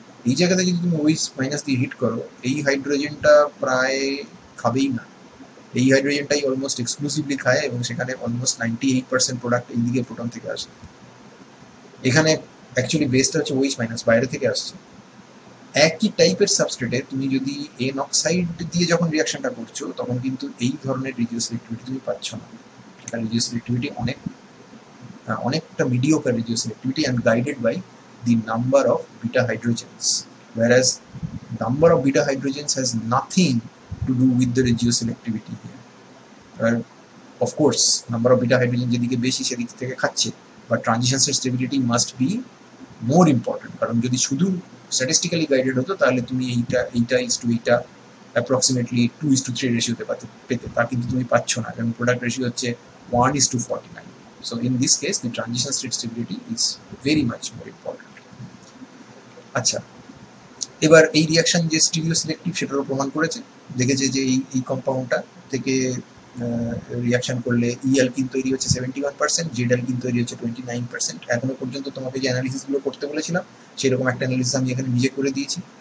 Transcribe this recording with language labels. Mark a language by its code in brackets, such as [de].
[bn] এই জায়গাতে যদি তুমি ওই মাইনাস দিয়ে হিট করো, এই হাইড্রোজেনটা প্রায় খাবেই না, এই হাইড্রোজেনটাই অলমোস্ট এক্সক্লুসিভলি খায়, এবং সেখানে অলমোস্ট 98% প্রোডাক্ট এইদিকে প্রোটন থেকে আসে। এখানে অ্যাকচুয়ালি বেসটা হচ্ছে ওইচ মাইনাস, বাইরে থেকে আসছে। একই টাইপের সাবস্ট্রেটে তুমি যদি এন অক্সাইড দিয়ে যখন রিয়াকশনটা করছো, তখন কিন্তু এই ধরনের রিডিউস সিলেক্টিভিটি তুমি পাচ্ছ না। [en] সেটা reduce selectivity অনেকটা mediocre reduce selectivity, and guided by the number of beta hydrogens, whereas number of beta hydrogens has nothing to do with the regioselectivity here. Of course, number of beta hydrogen [bn] যেদিকে বেশি সেদিক থেকে খাচ্ছে, বা transition state stability [en] must be more important, [bn] কারণ যদি শুধু statistically guided হতো তাহলে তুমি এইটা ইস টু এইটা অ্যাপ্রক্সিমেটলি 2:3 রেশিওতে পেতে, তা কিন্তু তুমি পাচ্ছ না, কারণ প্রোডাক্ট রেশিও হচ্ছে 1:49. [en] So in this case the transition state stability is very much more important. [bn] আচ্ছা, এবার এই রিয়াকশন যে স্টিরিও সিলেক্টিভ সেটারও প্রমাণ করেছে, দেখেছে যে এই কম্পাউন্ডটা থেকে রিয়াকশন করলে ইএলকিন তৈরি হচ্ছে 71%, জেডএলকিন তৈরি হচ্ছে 29%। এখনো পর্যন্ত তোমাকে যে অ্যানালিসিসগুলো করতে বলেছিলাম সেরকম একটা অ্যানালিসিস আমি এখানে নিজে করে দিয়েছি।